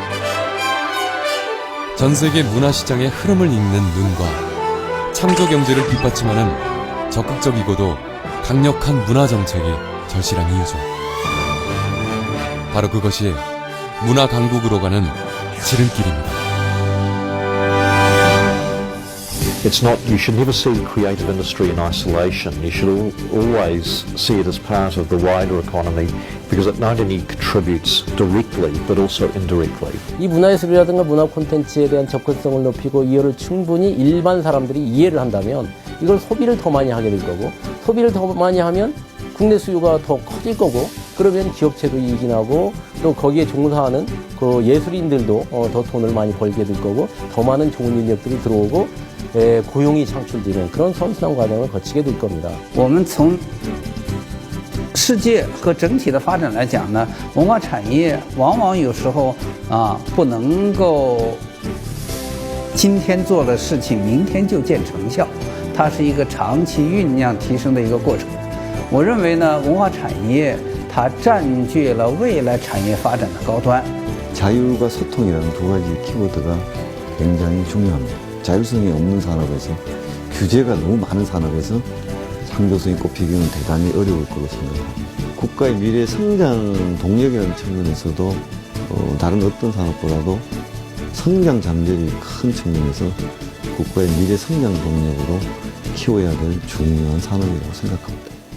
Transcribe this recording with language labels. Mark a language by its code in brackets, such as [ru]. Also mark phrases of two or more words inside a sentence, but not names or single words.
[ko] 전 세계 문화시장의 흐름을 읽는 눈과 창조 경제를 뒷받침하는 적극적이고도 강력한 문화정책이 절실한 이유죠. 바로 그것이 문화 강국으로 가는 지름길입니다. [en] It's not, you should never see creative industry in isolation. You should always see it as part of the wider economy because it not only contributes directly but also indirectly. [ko] 이 문화예술이라든가 문화 콘텐츠에 대한 접근성을 높이고 이거를 충분히 일반 사람들이 이해를 한다면 이걸 소비를 더 많이 하게 될 거고 소비를 더 많이 하면 국내 수요가 더 커질 거고 그러면 기업체도 이익이 나고 또 거기에 종사하는 그 예술인들도 더 돈을 많이 벌게 될 거고 더 많은 좋은 인력들이 들어오고 고용이 창출되는 그런 선순환 과정을 거치게 될 겁니다. [zh] 我们从世界和整体的发展来讲呢，文化产业往往有时候不能够今天做了事情，明天就见成效，它是一个长期酝酿提升的一个过程。我认为呢，文化产业它占据了未来产业发展的高端。 [ko] 자율과 소통이라는 두 가지 키워드가 굉장히 중요합니다. 자율성이 없는 산업에서 규제가 너무 많은 산업에서 창조성이 꼽히기는 대단히 어려울 거로 생각합니다. 국가의 미래 성장 동력이라는 측면에서도 다른 어떤 산업보다도 성장 잠재력이 큰 측면에서 국가의 미래 성장 동력으로 키워야 될 중요한 산업이라고 생각합니다.